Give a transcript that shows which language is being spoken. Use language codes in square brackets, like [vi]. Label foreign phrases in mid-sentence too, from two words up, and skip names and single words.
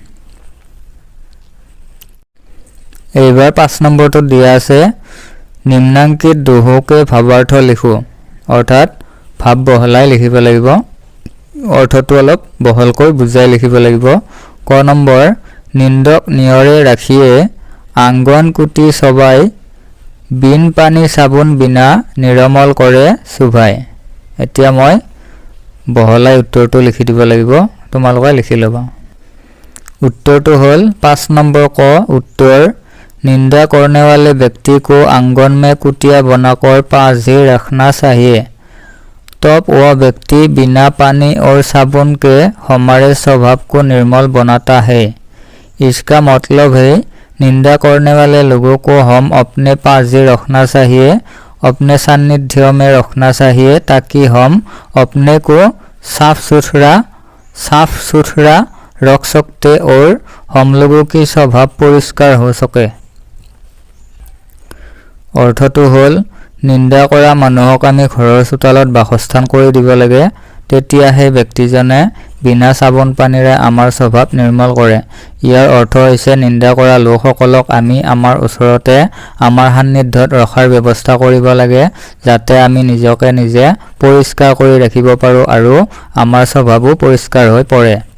[as] এইবাৰ 5 নম্বৰটো দিয়া আছে নিম্নাঙ্কিত দোহকে ভাবাৰ্থ লিখো অৰ্থাৎ ভাব বহলাই লিখিব লাগিব অৰ্থটো অলপ বহলকৈ বুজাই লিখিব লাগিব ক নম্বৰ [hi] निंदक नियरे राखिए आँगन कुटी छवाय बिन पानी साबुन बिना निर्मल करे सुभाय [as] এতিয়া মই বহলাই উত্তৰটো লিখি দিব লাগিব তোমালোকে লিখি লবা উত্তৰটো হল 5 নম্বৰ ক [hi] उत्तर निंदा करने वाले व्यक्ति को आंगन में कुटिया बनाकर पास ही रखना चाहिए तब वह व्यक्ति बिना पानी और साबुन के हमारे स्वभाव को निर्मल बनाता है इसका मतलब है निंदा करने वाले लोगों को हम अपने पास ही रखना चाहिए अपने सानिध्य में रखना चाहिए ताकि हम अपने को साफ सुथरा रख सकते और हम लोगों की स्वभाव परिष्कार हो सके [as] अर्थটো হল নিন্দা কৰা মানুহক আমি ঘৰৰ চোতালত বাসস্থান কৰি দিব লাগে তেতিয়া সেই ব্যক্তিজনে বিনা চাবোন পানীৰে আমাৰ স্বভাৱ নিৰ্মল কৰে ইয়াৰ অৰ্থ হৈছে নিন্দা কৰা লোকসকলক আমি আমাৰ ওচৰতে আমাৰ সান্নিধ্যত ৰখাৰ ব্যৱস্থা কৰিব লাগে যাতে আমি নিজকে নিজে পৰিষ্কাৰ কৰি ৰাখিব পাৰোঁ আৰু আমাৰ স্বভাৱো পৰিষ্কাৰ হৈ পৰে